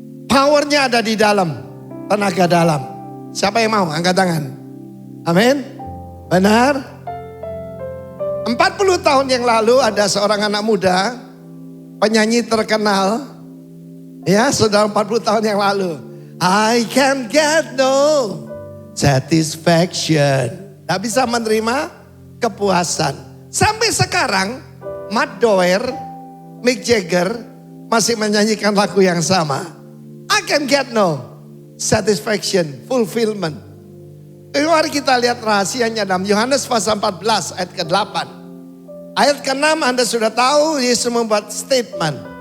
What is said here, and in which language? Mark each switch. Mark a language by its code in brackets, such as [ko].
[id] Powernya ada di dalam, tenaga dalam. Siapa yang mau? Angkat tangan. Amin. Benar. 40 tahun yang lalu ada seorang anak muda, penyanyi terkenal. Ya, sudah 40 tahun yang lalu. [en] I can get no satisfaction. [id] Tak bisa menerima kepuasan. Sampai sekarang, Matt Doer, Mick Jagger masih menyanyikan lagu yang sama. [en] I can get no satisfaction, fulfillment. [id] Mari kita lihat rahasianya dalam Yohanes pasal 14 ayat ke-8. Ayat ke-6 Anda sudah tahu, Yesus membuat statement.